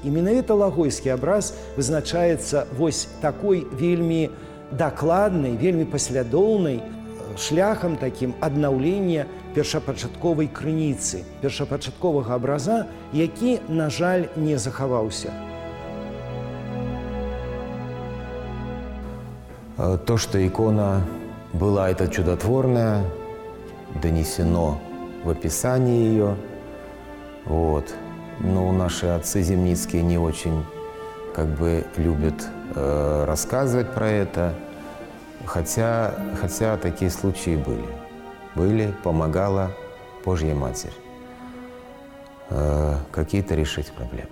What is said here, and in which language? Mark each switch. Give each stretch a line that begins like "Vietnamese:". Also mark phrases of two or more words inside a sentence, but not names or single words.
Belarusian: І менавіта лагойскі абраз вызначаецца вось такой вельмі дакладнай, вельмі паслядоўнай шляхам такім аднаўлення першапачатковай крыніцы, першапачатковага абраза, які, на жаль, не захаваўся.
Russian: То, что икона была эта чудотворная, донесено в описании ее. Вот. Но наши отцы земницкие не очень любят рассказывать про это, хотя такие случаи были, помогала Божья Матерь какие-то решить проблемы.